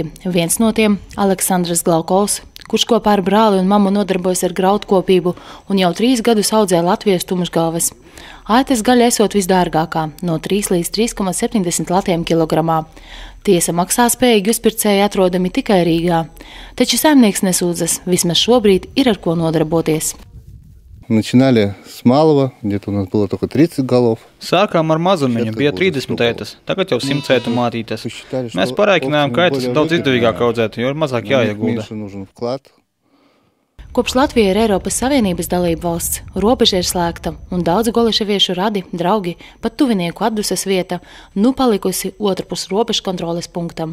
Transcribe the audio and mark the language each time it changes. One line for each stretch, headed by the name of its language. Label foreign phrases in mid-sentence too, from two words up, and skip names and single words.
Latvian: Viens no tiem – Aleksandrs Glaukovs, kurš kopā ar brāli un mammu nodarbojas ar graudkopību un jau 3 gadus audzē Latvijas tumšgalves. Aitas gaļa esot visdārgākā – no 3 līdz 3,70 latiem kilogramā. Tiesa maksāspējīgi uzpircēji atrodami tikai Rīgā. Taču saimnieks nesūdzas, vismaz šobrīd ir ar ko nodarboties.
Russian: Начинали с малого, где-то у нас было только 30 голов.
Latvian: Sākām ar mazumiņu, bija 30 ētas, tagad jau 100 ētu mātītes. Mēs parēķinājām, ka ētas daudz izdevīgāk audzēt, jo ir mazāk jāiegulda. Kopš Latvija ir Eiropas Savienības dalība valsts, robeža ir slēgta un daudz goliševiešu radi, draugi, pat tuvinieku atdusas vieta, palikusi otrpus robežu kontroles punktam.